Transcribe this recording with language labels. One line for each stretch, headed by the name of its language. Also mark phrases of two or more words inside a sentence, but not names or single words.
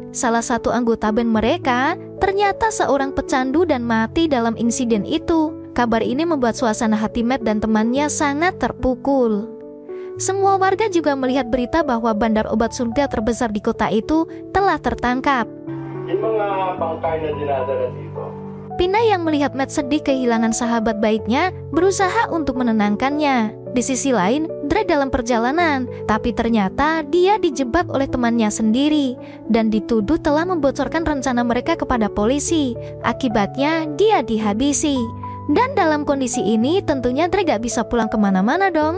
Indonesian: Salah satu anggota band mereka ternyata seorang pecandu dan mati dalam insiden itu. Kabar ini membuat suasana hati Matt dan temannya sangat terpukul. Semua warga juga melihat berita bahwa bandar obat surga terbesar di kota itu telah tertangkap.
Filipino: Yung mga bangkay na dinadala dito.
Indonesian: Pinay yang melihat Matt sedih kehilangan sahabat baiknya berusaha untuk menenangkannya. Di sisi lain, Drake dalam perjalanan, tapi ternyata dia dijebak oleh temannya sendiri dan dituduh telah membocorkan rencana mereka kepada polisi. Akibatnya, dia dihabisi. Dan dalam kondisi ini tentunya Drake gak bisa pulang kemana-mana dong.